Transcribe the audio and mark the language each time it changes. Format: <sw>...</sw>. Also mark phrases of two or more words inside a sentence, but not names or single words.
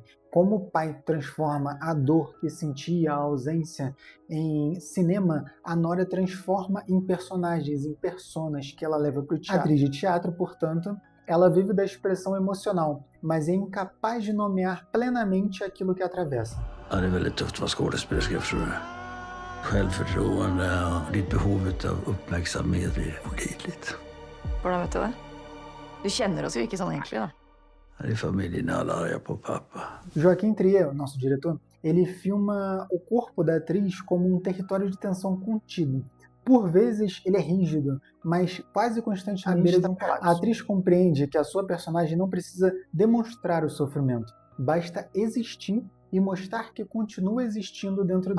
<pt>Como o pai transforma a dor que sentia, a ausência, em cinema, a Nora transforma em personagens, em personas que ela leva para o teatro. Atriz de teatro, portanto, ela vive da expressão emocional, mas é incapaz de nomear plenamente aquilo que atravessa.</pt> <sv>Ja, det är väldigt tufft att vara skådespelerska, förstår du. Självförtroende och ditt behov av uppmärksamhet blir olidligt.</sv> <no>Hvordan vet du det? Du kjenner oss jo ikke sånn egentlig, da.</no> <sv>Här i familjen är alla arga på pappa.</sv> <pt>Joaquim Trier, nosso diretor, ele filma o corpo da atriz como um território de tensão contido. Por vezes ele é rígido, mas quase constantemente a atriz compreende que a sua personagem não precisa demonstrar o sofrimento, basta existir e mostrar que continua existindo dentro dele.</pt>